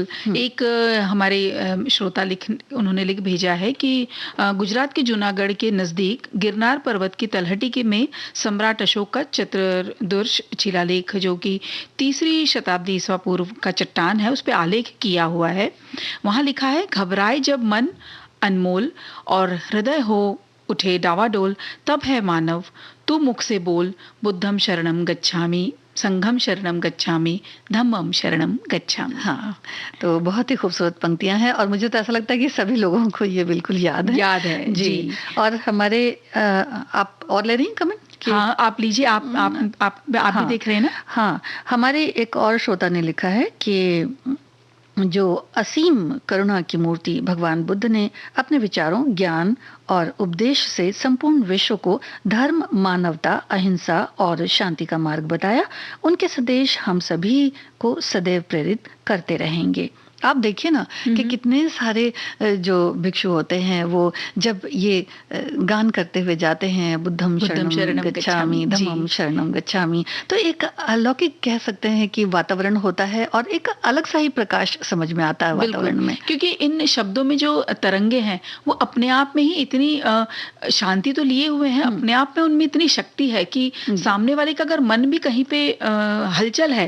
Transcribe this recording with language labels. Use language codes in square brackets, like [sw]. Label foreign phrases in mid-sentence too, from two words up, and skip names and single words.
[hi] एक हमारे श्रोता उन्होंने लिख भेजा है कि गुजरात के जूनागढ़ के नज़दीक गिरनार पर्वत की तलहटी के में सम्राट अशोक का चतुर्दुर्श शिलालेख, जो कि 3री शताब्दी ईसा पूर्व का चट्टान है, उस पे आलेख किया हुआ है। वहाँ लिखा है, घबराए जब मन अनमोल और हृदय हो उठे डावाडोल, तब है मानव तू मुख से बोल, [pi] बुद्धम शरणम गच्छामि, संघम शरणम गच्छामि, धम्मम शरणम गच्छामि। [hi] हाँ, तो बहुत ही खूबसूरत पंक्तियां हैं, और मुझे तो ऐसा लगता है कि सभी लोगों को ये बिल्कुल याद है जी। और हमारे आप और ले रही हैं कमेंट? हाँ, आप लीजिए। आप हाँ, भी देख रहे हैं ना? हाँ, हमारे एक और श्रोता ने लिखा है कि जो असीम करुणा की मूर्ति भगवान बुद्ध ने अपने विचारों, ज्ञान और उपदेश से संपूर्ण विश्व को धर्म, मानवता, अहिंसा और शांति का मार्ग बताया, उनके संदेश हम सभी को सदैव प्रेरित करते रहेंगे। आप देखिए ना कि कितने सारे जो भिक्षु होते हैं, वो जब ये गान करते हुए जाते हैं, [pi] बुद्धम शरणम गच्छामि, धम्मम शरणम गच्छामि, [hi] तो एक अलौकिक कह सकते हैं कि वातावरण होता है, और एक अलग सा ही प्रकाश समझ में आता है वातावरण में। क्योंकि इन शब्दों में जो तरंगे हैं, वो अपने आप में ही इतनी शांति तो लिए हुए हैं, अपने आप में उनमें इतनी शक्ति है कि सामने वाले का अगर मन भी कहीं पे हलचल है,